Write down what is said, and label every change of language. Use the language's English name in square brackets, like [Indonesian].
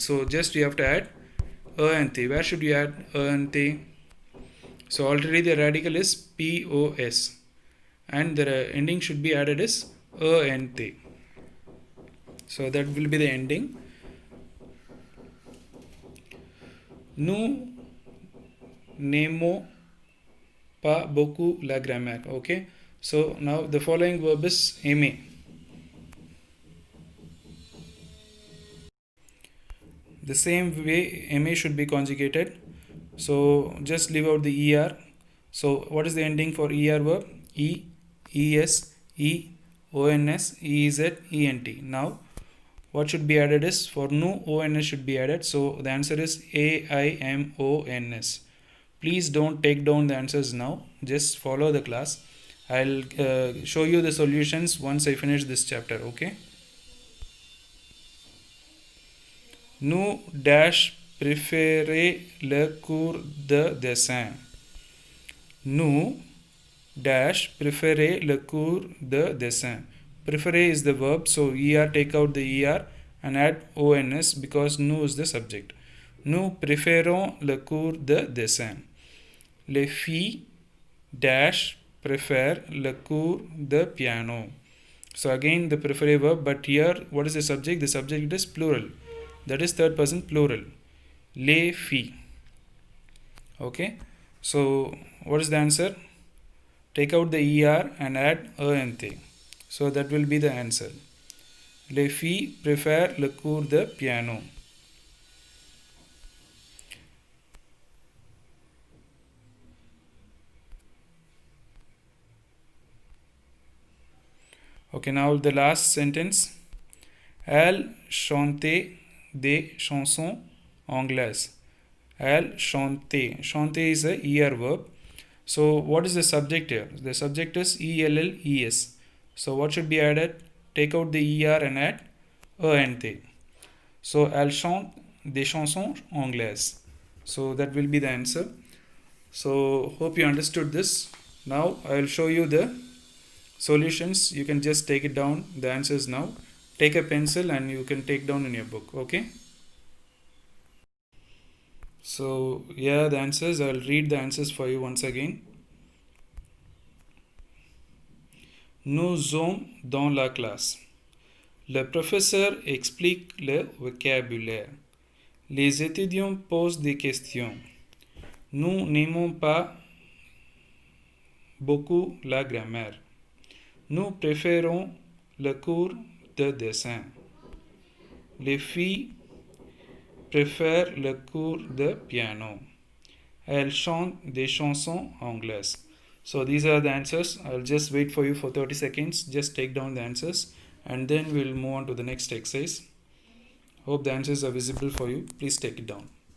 [English] So just you have to add ENT. Where should you add ENT? So already the radical is POS and the ending should be added as ENT. So that will be the ending. [French] Nous n'aimons pas beaucoup la grammaire. [English] Okay. So now the following verb is aimer. The same way aimer should be conjugated. So just leave out the ER. So what is the ending for ER verb? E, ES, E, ONS, EZ, ENT. Now what should be added is for nous, ONS should be added. So the answer is AIMONS. Please don't take down the answers now. Just follow the class. I'll show you the solutions once I finish this chapter. Okay. [French] Nous dash préférez le cours de dessin. Nous dash préférez le cours de dessin. [English] Préférer is the verb, so ER, take out the ER and add ONS because nous is the subject. [French] Nous préférons le cours de dessin. Les filles dash préfèrent le cours de piano. [English] So again the préférer verb, but here what is the subject? The subject is plural. That is third person plural. Les filles. Okay. So what is the answer? Take out the ER and add ENT. So that will be the answer. [French] Les filles préfèrent le cours de piano. [English] Okay, now the last sentence. [French] Elle chantait des chansons anglaises. Elle chantait. [English] Chanter is a ER verb. So what is the subject here? The subject is ELLES. So what should be added? Take out the ER and add ENT. [French] So elle chante des chansons anglaises. [English] So that will be the answer. So hope you understood this. Now I will show you the solutions. You can just take it down, the answers now. Take a pencil and you can take down in your book. Okay. So here are the answers. I'll read the answers for you once again. [French] Nous sommes dans la classe. Le professeur explique le vocabulaire. Les étudiants posent des questions. Nous n'aimons pas beaucoup la grammaire. Nous préférons le cours de dessin. Les filles préfèrent le cours de piano. Elles chantent des chansons anglaises. [English] So these are the answers. I'll just wait for you for 30 seconds. Just take down the answers and then we'll move on to the next exercise. Hope the answers are visible for you. Please take it down.